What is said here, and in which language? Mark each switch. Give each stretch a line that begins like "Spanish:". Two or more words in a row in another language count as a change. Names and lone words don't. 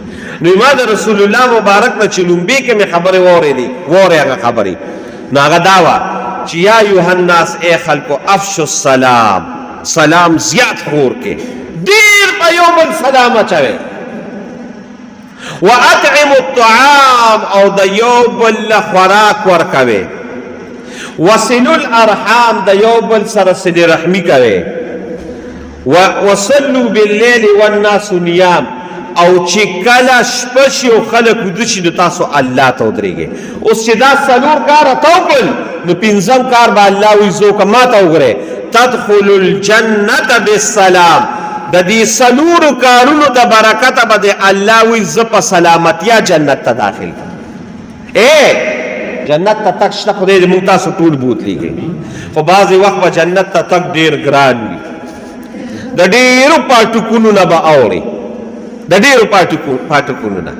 Pashto: نو ما د رسول الله مبارک نه چې لومبۍ کې مې خبرې واورېدې هغه خبرې نو هغه دا وه چې
Arabic: یا ایها الناس
Pashto: ای خلکو
Arabic: افشو السلام،
Pashto: سلام زیات خور کې، ډېر په یو بل سلام اچوئ،
Arabic: واطعموا الطعام
Pashto: او د یو بل خوراک ورکوي،
Arabic: وصلوا الارحام
Pashto: د یو بل سره صله رحمي کوي،
Arabic: وصلوا بالليل والناس نيام
Pashto: او چې کله شپه شي او خلک ویده شي نو تاسو الله ته ودرېږئ. اوس چې دا څلور کاره ته وکړل نو پنځم کار به الله وایي زه وکړم ما ته وګورئ
Arabic: تدخلوا الجنة بالسلام.
Pashto: د دې څلورو کارونو د برکته به د الله وایي زه په سلامتیا جنت ته داخل جنت ته تک شته، خدای دې موږ تاسو ټول بوتلیږي، خو بعضې وخت به جنت ته تک ډېر ګران وي، د ډېرو پاټکونو نه به اوري، د ډېرو پاټکونو نه.